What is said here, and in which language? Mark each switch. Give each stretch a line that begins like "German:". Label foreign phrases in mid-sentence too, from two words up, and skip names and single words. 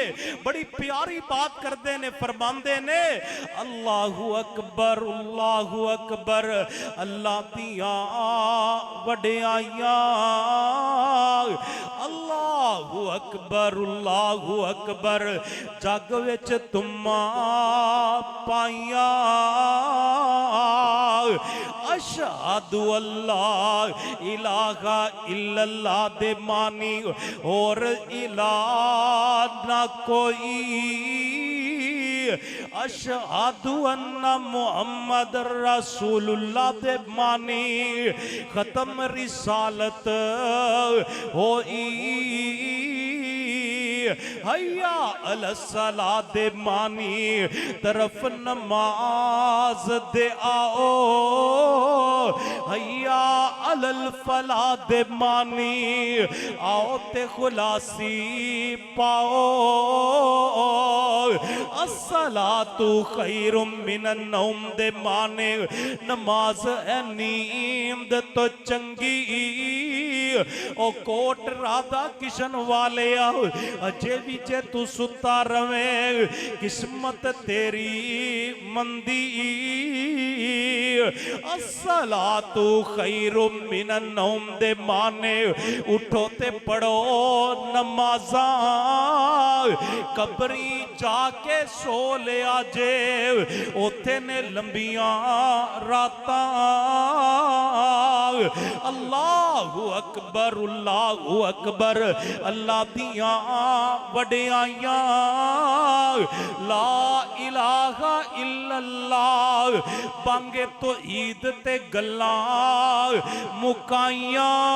Punjabi: ਬੜੀ ਪਿਆਰੀ ਬਾਤ ਕਰਦੇ ਨੇ, ਫ਼ਰਮਾਂਦੇ ਨੇ
Arabic: الله أكبر الله أكبر,
Punjabi: ਅੱਲਾਹ ਦੀਆਂ ਵਡਿਆਈਆਂ,
Arabic: الله أكبر
Punjabi: ਜੱਗ ਵਿਚ ਧੁੰਮਾਂ ਪਾਈਆਂ,
Arabic: أشهد أن لا إله إلا الله
Punjabi: ਦੇ ਮਾਨੀ ਔਰ ਇਲਾਹ ਨਾ ਕੋਈ,
Arabic: أشهد أن محمدا رسول الله
Punjabi: ਦੇ ਮਾਨੀ ਖ਼ਤਮ ਰਿਸਾਲਤ ਹੋਈ,
Arabic: حي على الصلاة
Punjabi: ਦੇ ਮਾਨੀ ਤਰਫ਼ ਨਮਾਜ਼ ਦੇ ਆਓ,
Arabic: حي على الفلاح
Punjabi: ਦੇ ਮਾਨੀ ਆਓ ਤੇ ਖ਼ੁਲਾਸੀ ਪਾਓ,
Arabic: الصلاة خير من النوم
Punjabi: ਦੇ ਮਾਨੇ ਨਮਾਜ਼ ਹੈ ਨੀਂਦ ਤੋਂ ਚੰਗੀ। ਓ ਕੋਟ ਰਾਧਾ ਕਿਸ਼ਨ ਵਾਲੇ ਆਓ ਅਜੇ ਭੀ ਜੇ ਤੂ ਸੁੱਤਾ ਰਹੇਂ ਕਿਸਮਤ ਤੇਰੀ ਮੰਦੀ,
Arabic: الصلاة خير من النوم
Punjabi: ਦੇ ਮਾਨੇ ਉਠੋ ਤੇ ਪੜ੍ਹੋ ਨਮਾਜ਼ਾਂ, ਕਬਰੀਂ ਜਾਕੇ ਸੌਂ ਲਿਆ ਜੇ ਓਥੇ ਨੇ ਲੰਮੀਆਂ ਰਾਤਾਂ,
Arabic: الله أكبر الله أكبر,
Punjabi: ਅੱਲਾਹ ਦੀਆਂ ਵਡਿਆਈਆਂ,
Arabic: لا إله إلا الله
Punjabi: ਬਾਂਗੇ ਤੋਂ ਈਦ ਤੇ ਗੱਲਾਂ ਮੁਕਾਈਆਂ।